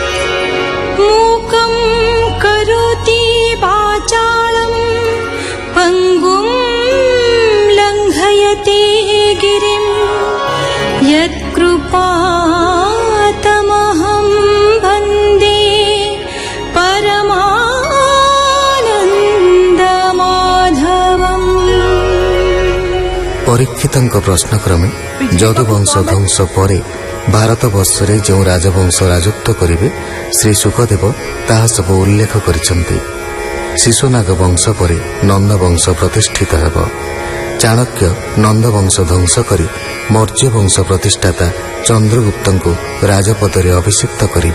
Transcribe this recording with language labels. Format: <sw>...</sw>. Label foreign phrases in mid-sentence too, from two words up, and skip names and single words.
<sa>मूकं करोति वाचालं पङ्गुं लङ्घयते गिरिं यत्कृपातमहं वन्दे परमानन्दमाधवम्।</sa> <or>ପରୀକ୍ଷିତଙ୍କ ପ୍ରଶ୍ନକ୍ରମେ ଯଦୁବଂଶ ଧ୍ୱଂସ ପରେ ଭାରତବର୍ଷରେ ଯେଉଁ ରାଜବଂଶ ରାଜତ୍ୱ କରିବେ ଶ୍ରୀ ସୁଖଦେବ ତାହା ସବୁ ଉଲ୍ଲେଖ କରିଛନ୍ତି। ଶିଶୁନାଗ ବଂଶ ପରେ ନନ୍ଦବଂଶ ପ୍ରତିଷ୍ଠିତ ହେବ। ଚାଣକ୍ୟ ନନ୍ଦବଂଶ ଧ୍ୱଂସ କରି ମୌର୍ଯ୍ୟ ବଂଶ ପ୍ରତିଷ୍ଠାତା ଚନ୍ଦ୍ରଗୁପ୍ତଙ୍କୁ ରାଜପଦରେ ଅଭିଷିକ୍ତ କରିବେ।</or>